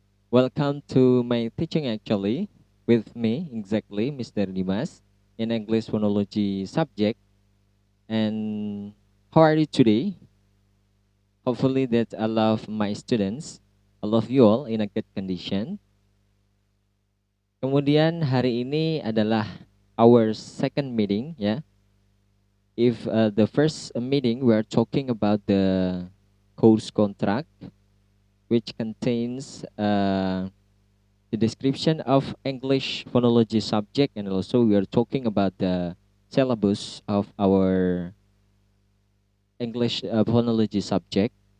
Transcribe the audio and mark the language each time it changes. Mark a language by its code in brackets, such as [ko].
[en] Welcome to my teaching actually with me, exactly, Mr. Dimas, in English phonology subject. And how are you today? Hopefully that I love my students, I love you all in a good condition. [id] Kemudian hari ini adalah [en] our second meeting, [id] ya. [en] If the first meeting we are talking about the course contract, which contains the description of English phonology subject, and also we are talking about the syllabus of our English phonology subject.